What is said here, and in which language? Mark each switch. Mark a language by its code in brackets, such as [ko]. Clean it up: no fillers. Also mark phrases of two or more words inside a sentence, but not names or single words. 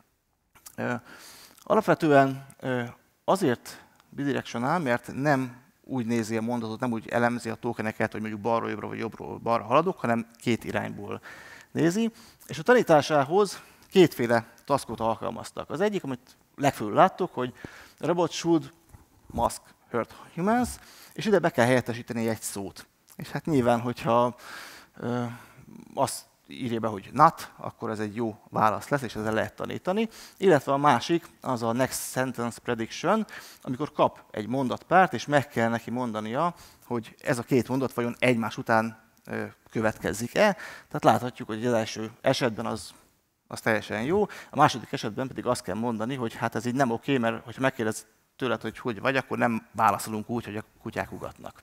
[hu] Alapvetően azért bidirectional, mert nem úgy nézi a mondatot, nem úgy elemzi a tokeneket, hogy mondjuk balról jobbra vagy jobbról balra haladok, hanem két irányból nézi. És a tanításához kétféle taskot alkalmaztak. Az egyik, amit legfőbb láttuk, hogy [en] robot should mask hurt humans, [hu] és ide be kell helyettesíteni egy szót. És hát nyilván, hogyha azt írja be, hogy not, akkor ez egy jó válasz lesz, és ezzel lehet tanítani. Illetve a másik, az a [en] next sentence prediction, [hu] amikor kap egy mondatpárt, és meg kell neki mondania, hogy ez a két mondat vajon egymás után következzik-e. Tehát láthatjuk, hogy az első esetben az teljesen jó, a második esetben pedig azt kell mondani, hogy hát ez így nem oké, mert ha megkérdez tőled, hogy vagy, akkor nem válaszolunk úgy, hogy a kutyák ugatnak.